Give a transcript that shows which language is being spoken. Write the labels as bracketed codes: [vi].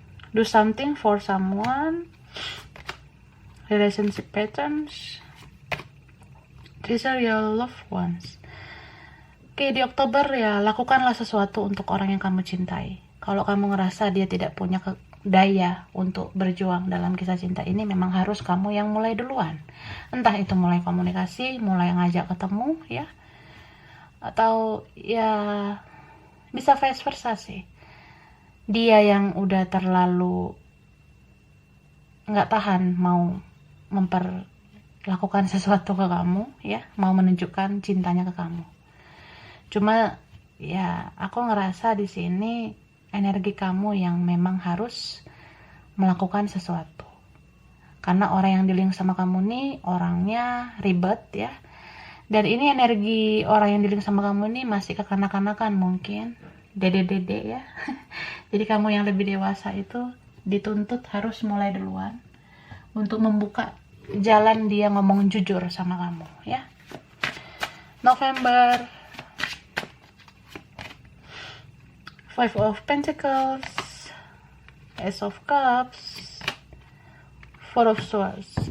[en] Do something for someone. Relationship patterns. Treasure your loved ones. [id] Oke, di Oktober ya, lakukanlah sesuatu untuk orang yang kamu cintai. Kalau kamu ngerasa dia tidak punya daya untuk berjuang dalam kisah cinta ini, memang harus kamu yang mulai duluan. Entah itu mulai komunikasi, mulai ngajak ketemu ya, atau ya bisa vice versa sih. Dia yang udah terlalu nggak tahan mau lakukan sesuatu ke kamu ya, mau menunjukkan cintanya ke kamu. Cuma ya aku ngerasa di sini energi kamu yang memang harus melakukan sesuatu. Karena orang yang dealing sama kamu nih orangnya ribet ya. Dan ini energi orang yang dealing sama kamu nih masih kekanak-kanakan mungkin. Dede-dede ya. Jadi kamu yang lebih dewasa itu dituntut harus mulai duluan untuk membuka jalan dia ngomong jujur sama kamu ya. [en] November, Five of Pentacles, Ace of Cups, Four of Swords.